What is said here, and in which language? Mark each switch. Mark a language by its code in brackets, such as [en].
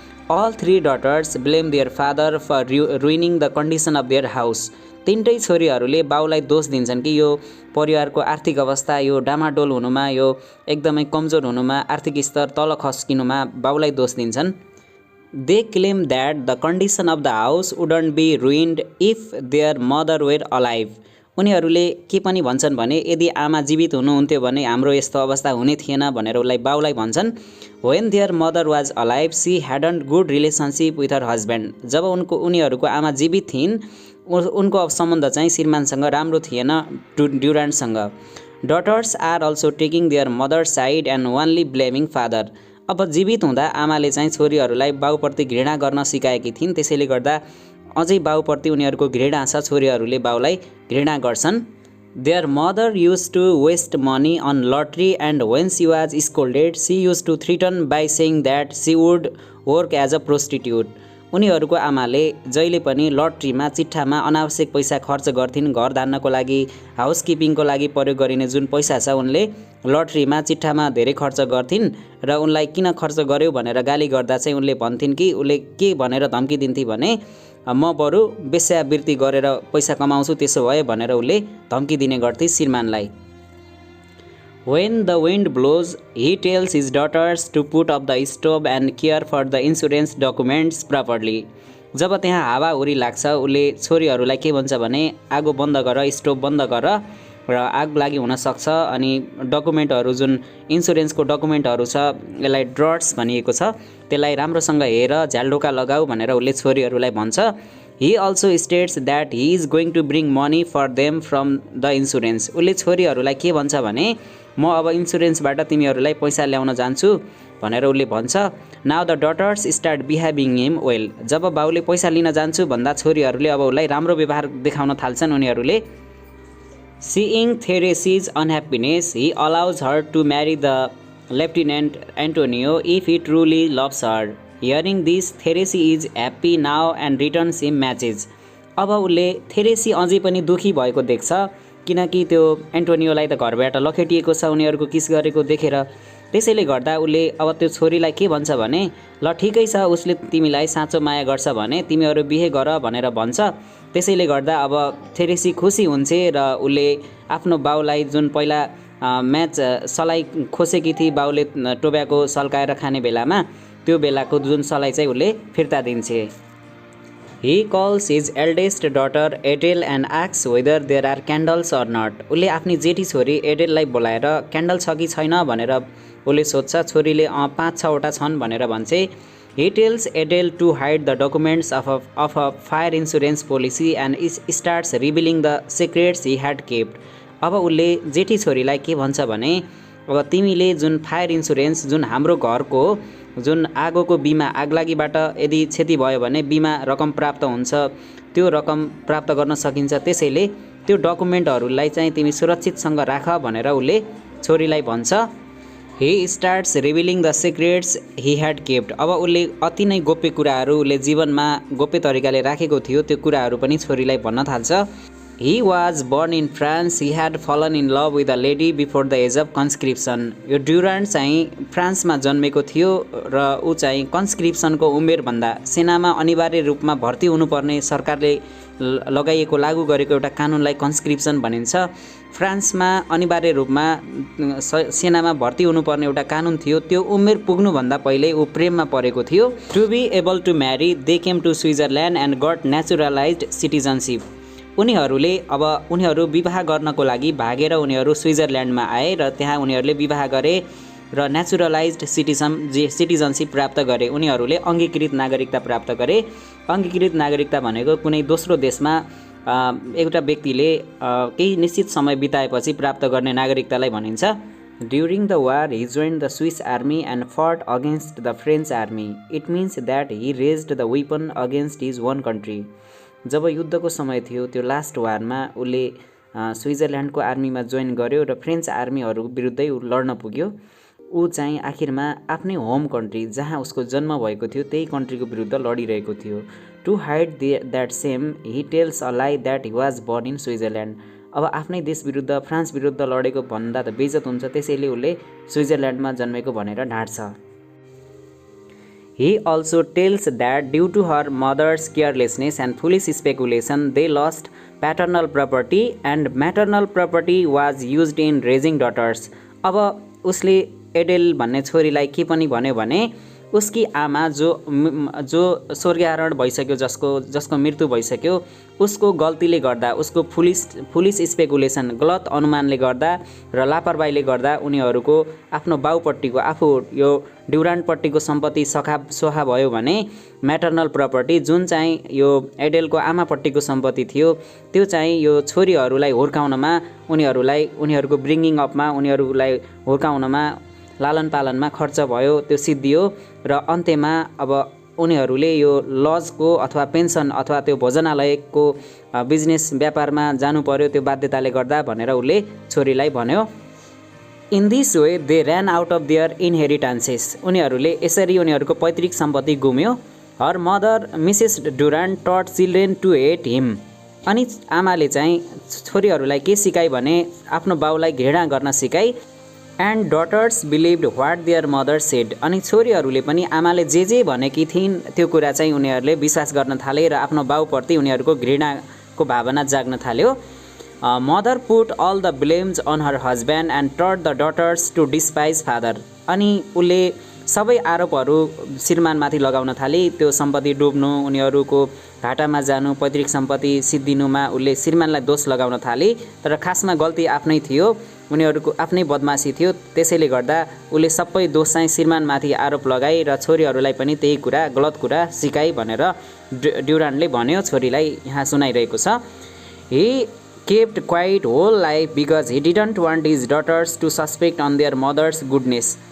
[en] All three daughters blame their father for ruining the condition of their house. [ne] तीनटै छोरीहरूले बाउलाई दोष दिन्छन् कि यो परिवारको आर्थिक अवस्था, यो डामाडोल हुनुमा, यो एकदमै कमजोर हुनुमा, आर्थिक स्तर तल खस्किनुमा बाउलाई दोष दिन्छन्। [en] They claim that the condition of the house wouldn't be ruined if their mother were alive. [ne] उनीहरूले के पनि भन्छन् भने यदि आमा जीवित हुनुहुन्थ्यो भने हाम्रो यस्तो अवस्था हुने थिएन भनेर उसलाई बाउलाई भन्छन्। [en] When their mother was alive she hadn't good relationship with her husband. [ne] जब उनीहरूको आमा जीवित थिइन् उनको अब सम्बन्ध चाहिँ श्रीमानसँग राम्रो थिएन, ड्युरान्टसँग। [en] Daughters are also taking their mother side and only blaming father. [ne] अब जीवित हुँदा आमाले चाहिँ छोरीहरूलाई बाउप्रति घृणा गर्न सिकाएकी थिइन्, त्यसैले गर्दा अझै बाउप्रति उनीहरूको घृणा छ, छोरीहरूले बाउलाई घृणा गर्छन्। [en] Their mother use to waste money on lottery and when she was scolded she use to threaten by saying that she would work as a prostitute. [ne] उनीहरूको आमाले जहिले पनि लटरीमा, चिट्ठामा अनावश्यक पैसा खर्च गर्थिन्, घर धान्नको लागि, हाउसकिपिङको लागि प्रयोग गरिने जुन पैसा छ उनले लटरीमा, चिट्ठामा धेरै खर्च गर्थिन्। र उनलाई किन खर्च गर्यो भनेर गाली गर्दा चाहिँ उनले भन्थिन् कि उसले के भनेर धम्की दिन्थे भने म बरु वेश्यावृत्ति गरेर पैसा कमाउँछु, त्यसो भए भनेर उसले धम्की दिने गर्थे श्रीमानलाई। [en] When the wind blows, he tells his daughters to put up the stove and care for the insurance documents properly. [ne] जब त्यहाँ हावाहुरी लाग्छ उसले छोरीहरूलाई के भन्छ भने आगो बन्द गर, स्टोभ बन्द गर र आग लागि हुन सक्छ, अनि डकुमेन्टहरू जुन इन्सुरेन्सको डकुमेन्टहरू छ यसलाई ड्रट्स भनिएको छ त्यसलाई राम्रोसँग हेर, झ्यालढोका लगाऊ भनेर उसले छोरीहरूलाई भन्छ। [en] He also states that he is going to bring money for them from the insurance. [ne] उसले छोरीहरूलाई के भन्छ भने म अब इन्सुरेन्सबाट तिमीहरूलाई पैसा ल्याउन जान्छु भनेर उसले भन्छ। [en] Now the daughters start behaving him well. [ne] जब बाउले पैसा लिन जान्छु भन्दा छोरीहरूले अब उसलाई राम्रो व्यवहार देखाउन थाल्छन् उनीहरूले। [en] Seeing Therese's unhappiness, he allows her to marry the Lieutenant Antonio if he truly loves her. Hearing this, Therese is happy now and returns him matches. [ne] अब उसले थेरेसी अझै पनि दुखी भएको देख्छ किनकि त्यो एन्टोनियोलाई त घरबाट लखेटिएको छ उनीहरूको किस गरेको देखेर। त्यसैले गर्दा उसले अब त्यो छोरीलाई के भन्छ भने ल ठिकै छ, उसले तिमीलाई साँचो माया गर्छ भने तिमीहरू बिहे गर भनेर भन्छ। त्यसैले गर्दा अब थेरेसी खुसी हुन्छ र उसले आफ्नो बाउलाई जुन पहिला म्याच सलाई खोसेकी थिए बाउले टोब्याको सल्काएर खाने बेलामा त्यो बेलाको जुन सलाई चाहिँ उसले फिर्ता दिन्छे। [en] He calls his eldest daughter Adele and asks whether there are candles or not. [ne] उसले आफ्नी जेठी छोरी एडेललाई बोलाएर क्यान्डल छ कि छैन भनेर उसले सोध्छ। छोरीले 5-6 वटा छन् भनेर भन्छे। [en] He tells Adele to hide the documents of a fire insurance policy and starts revealing the secrets he had kept. [ne] अब उसले जेठी छोरीलाई के भन्छ भने अब तिमीले जुन फायर इन्सुरेन्स जुन हाम्रो घरको जुन आगोको बिमा आगलागीबाट यदि क्षति भयो भने बिमा रकम प्राप्त हुन्छ, त्यो रकम प्राप्त गर्न सकिन्छ, त्यसैले त्यो डकुमेन्टहरूलाई चाहिँ तिमी सुरक्षितसँग राख भनेर उसले छोरीलाई भन्छ। [en] He starts revealing the secrets he had kept. [ne] अब उसले अति नै गोप्य कुराहरू उसले जीवनमा गोप्य तरिकाले राखेको थियो त्यो कुराहरू पनि छोरीलाई भन्न थाल्छ। [en] He was born in France. He had fallen in love with a lady before the age of conscription. [ne] यो ड्युरान्ट चाहिँ फ्रान्समा जन्मेको थियो र ऊ चाहिँ कन्स्क्रिप्सनको उमेरभन्दा सेनामा अनिवार्य रूपमा भर्ती हुनुपर्ने सरकारले लगाइएको लागू गरेको एउटा कानुनलाई कन्स्क्रिप्सन भनिन्छ। फ्रान्समा अनिवार्य रूपमा सेनामा भर्ती हुनुपर्ने एउटा कानुन थियो। त्यो उमेर पुग्नुभन्दा पहिले ऊ प्रेममा परेको थियो। [en] To be able to marry they came to Switzerland and got naturalised citizenship. [ne] उनीहरू विवाह गर्नको लागि भागेर उनीहरू स्विजरल्यान्डमा आए र त्यहाँ उनीहरूले विवाह गरे र नेचुरलाइज्ड सिटिजनसिप प्राप्त गरे। उनीहरूले अङ्गीकृत नागरिकता प्राप्त गरे। अङ्गीकृत नागरिकता भनेको कुनै दोस्रो देशमा एउटा व्यक्तिले केही निश्चित समय बिताएपछि प्राप्त गर्ने नागरिकतालाई भनिन्छ। [en] During the war he joined the Swiss army and fought against the French army. It means that he raised the weapon against his own country. [ne] जब युद्धको समय थियो त्यो लास्ट वारमा उसले स्विजरल्यान्डको आर्मीमा जोइन गर्यो र फ्रेन्च आर्मीहरू विरुद्धै लड्न पुग्यो। ऊ चाहिँ आखिरमा आफ्नै होम कन्ट्री जहाँ उसको जन्म भएको थियो त्यही कन्ट्रीको विरुद्ध लडिरहेको थियो। [en] To hide that same he tells a lie that he was born in Switzerland. [ne] अब आफ्नै देश विरुद्ध फ्रान्स विरुद्ध लडेको भन्दा त बेइज्जत हुन्छ, त्यसैले उसले स्विजरल्यान्डमा जन्मेको भनेर ढाँट्छ। [en] He also tells that due to her mother's carelessness and foolish speculation, they lost paternal property and maternal property was used in raising daughters. [ne] अब उसले एडेल भन्ने छोरीलाई के पनि भन्यो भने उसकी आमा जो स्वर्गीयारोहण भइसक्यो, जसको मृत्यु भइसक्यो, उसको गल्तीले गर्दा, उसको फुलिस स्पेकुलेसन गलत अनुमानले गर्दा र लापरवाहीले गर्दा उनीहरूको आफ्नो बाउपट्टिको आफू यो ड्युरान्टपट्टिको सम्पत्ति सोहा भयो भने म्याटर्नल प्रपर्टी जुन चाहिँ यो एडेलको आमापट्टिको सम्पत्ति थियो त्यो चाहिँ यो छोरीहरूलाई हुर्काउनमा उनीहरूको ब्रिङ्गिङ अपमा उनीहरूलाई हुर्काउनमा लालन पालनमा खर्च भयो, त्यो सिद्धियो र अन्त्यमा अब उनीहरूले यो लजको अथवा पेन्सन अथवा त्यो भोजनालयको बिजनेस व्यापारमा जानु पर्यो त्यो बाध्यताले गर्दा भनेर उसले छोरीलाई भन्यो। [en] In this way they ran out of their inheritances. [ne] उनीहरूले यसरी उनीहरूको पैतृक सम्पत्ति गुम्यो। [en] Her mother Mrs Durant taught children to hate him. [ne] अनि आमाले चाहिँ छोरीहरूलाई के सिकाइ भने आफ्नो बाउलाई घृणा गर्न सिकाइ। [en] And daughters believed what their mother said. [ne] अनि छोरीहरूले पनि आमाले जे भनेकी थिइन् त्यो कुरा चाहिँ उनीहरूले विश्वास गर्न थाले र आफ्नो बाउप्रति उनीहरूको घृणाको भावना जाग्न थाल्यो। [en] Mother put all the blames on her husband and taught the daughters to despise father. [ne] अनि उसले सबै आरोपहरू श्रीमानमाथि लगाउन थाले। त्यो सम्पत्ति डुब्नु, उनीहरूको घाटामा जानु, पैतृक सम्पत्ति सिद्धिनुमा उसले श्रीमानलाई दोष लगाउन थाले। तर खासमा गल्ती आफ्नै थियो, उनीहरूको आफ्नै बदमासी थियो। त्यसैले गर्दा उसले सबै दोष चाहिँ श्रीमानमाथि आरोप लगाई र छोरीहरूलाई पनि त्यही कुरा गलत कुरा सिकाई भनेर ड्युरान्टले भन्यो, छोरीलाई यहाँ सुनाइरहेको छ। [en] He kept quiet whole life because he didn't want his daughters to suspect on their mother's goodness.